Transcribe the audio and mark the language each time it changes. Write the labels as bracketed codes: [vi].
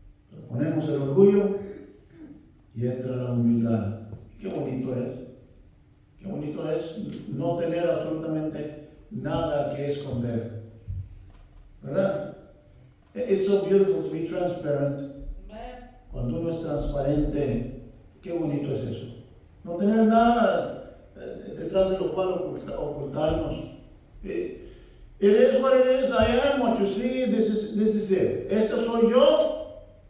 [es] Pero ponemos el orgullo y entra la humildad. Qué bonito es. Qué bonito es no tener absolutamente nada que esconder. ¿Verdad? [en] It's so beautiful to be transparent. [es] Cuando uno es transparente, qué bonito es eso. No tener nada detrás de lo cual ocultarnos. [en] It is what it is. I am what you see. This is it. [es] Esto soy yo.